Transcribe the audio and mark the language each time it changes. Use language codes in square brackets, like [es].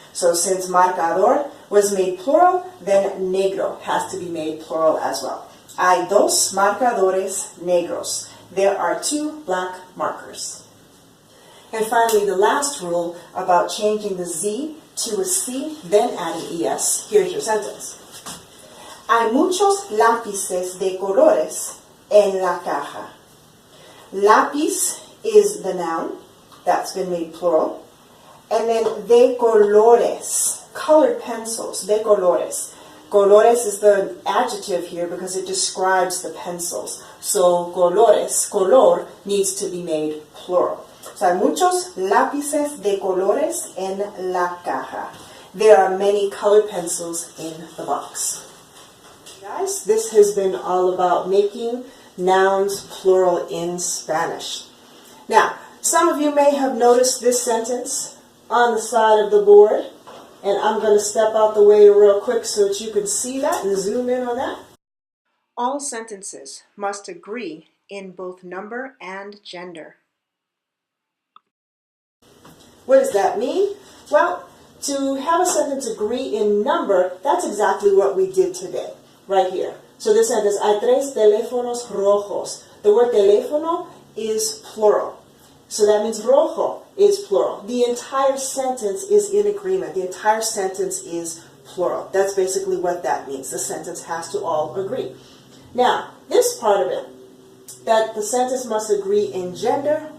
[en] So since marcador was made plural, then negro has to be made plural as well. [es] Hay 2 marcadores negros. [en] There are 2 black markers. And finally, the last rule about changing the Z to a C, then adding ES. Here's your sentence. [es] Hay muchos lápices de colores en la caja. [en] Lápiz is the noun. That's been made plural. And then de colores, colored pencils, de colores. Colores is the adjective here because it describes the pencils. So colores, color, needs to be made plural. [es] So hay muchos lápices de colores en la caja. [en] There are many colored pencils in the box. Guys, this has been all about making nouns plural in Spanish. Now, some of you may have noticed this sentence on the side of the board, and I'm going to step out the way real quick so that you can see that and zoom in on that. All sentences must agree in both number and gender. What does that mean? Well, to have a sentence agree in number, that's exactly what we did today, right here. So this sentence, [es] hay 3 teléfonos rojos. [en] The word teléfono is plural. So that means rojo is plural. The entire sentence is in agreement. The entire sentence is plural. That's basically what that means. The sentence has to all agree. Now, this part of it, that the sentence must agree in gender,